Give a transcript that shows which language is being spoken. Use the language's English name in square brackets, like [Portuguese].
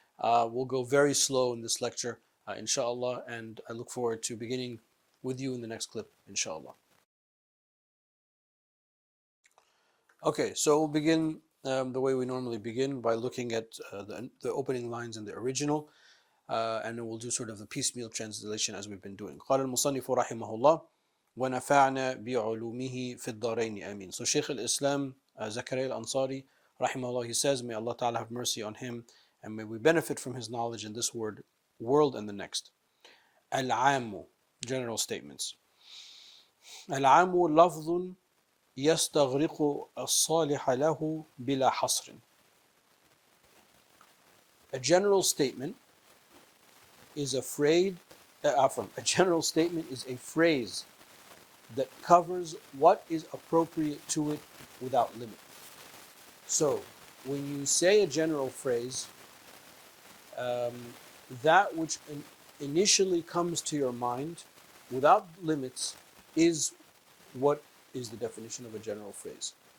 [English] We'll go very slow in this lecture, inshallah, and I look forward to beginning with you in the next clip, inshallah. Okay, so we'll begin the way we normally begin by looking at the opening lines in the original, and then we'll do sort of the piecemeal translation as we've been doing. [Arabic] قال المصنف رحمه الله ونفعنا بعلومه في الدارين آمين. [English] So Shaykh al-Islam Zakaria al-Ansari rahimahullah, he says, may Allah Ta'ala have mercy on him and may we benefit from his knowledge in this world and the next. Al-Amu, general statements. [Arabic] Al-Amu lafظ يستغرق الصالح له بلا حصر. [English] A general statement is a phrase that covers what is appropriate to it without limit. So, when you say a general phrase, that which initially comes to your mind without limits is what is the definition of a general phrase.